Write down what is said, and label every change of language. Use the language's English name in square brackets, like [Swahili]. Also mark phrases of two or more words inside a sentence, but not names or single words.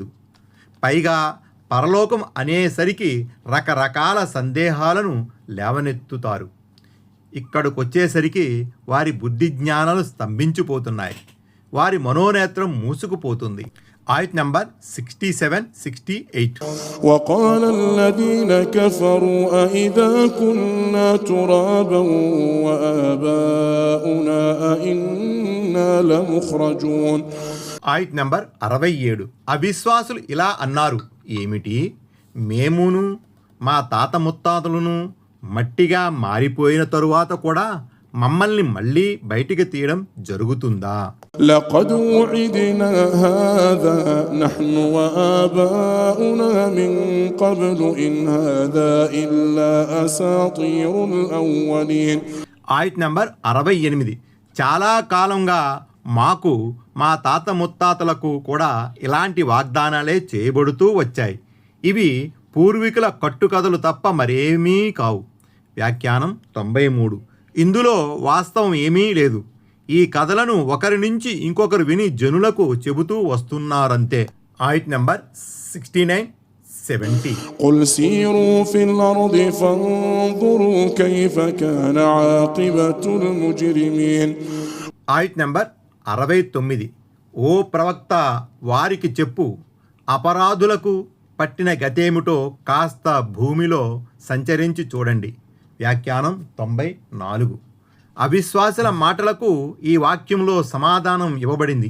[Telugu] పైగా పరలోకం అనేసరికి రకరకాల సందేహాలను లేవనెత్తుతారు. ఇక్కడికొచ్చేసరికి వారి బుద్ధి జ్ఞానాలు స్తంభించిపోతున్నాయి, వారి మనోనేత్రం మూసుకుపోతుంది. ఆయత్ నంబర్ 67, 68. [Arabic] وقال الذين كفروا أإذا كنا ترابا وآباؤنا أإنا لمخرجون. [Telugu] ఆయత్ నంబర్ 67. అవిశ్వాసులు ఇలా అన్నారు, ఏమిటి, మేమును మా తాత ముత్తాతలను మట్టిగా మారిపోయిన తరువాత కూడా మమ్మల్ని మళ్ళీ బయటికి తీయడం జరుగుతుందా? [Arabic] لقد وعدنا هذا نحن وآباؤنا من قبل إن هذا إلا أساطير الأولين. [Telugu] ఆయత్ నంబర్ 68. చాలా కాలంగా మాకు మా తాత ముత్తాతలకు కూడా ఇలాంటి వాగ్దానాలే చేయబడుతూ వచ్చాయి. ఇవి పూర్వీకుల కట్టుకథలు తప్ప మరేమీ కావు. వ్యాఖ్యానం 93. ఇందులో వాస్తవం ఏమీ లేదు. ఈ కథలను ఒకరి నుంచి ఇంకొకరు విని జనులకు చెబుతూ వస్తున్నారంతే. ఆయట్ నెంబర్ 69, 70. [Arabic] قل سيروا في الأرض فانظروا كيف كان عاقبة المجرمين. [Telugu] ఆయట్ నెంబర్ 69. ఓ ప్రవక్త, వారికి చెప్పు, అపరాధులకు పట్టిన గతేమిటో కాస్త భూమిలో సంచరించి చూడండి. వ్యాఖ్యానం 94. అవిశ్వాసుల మాటలకు ఈ వాక్యంలో సమాధానం ఇవ్వబడింది.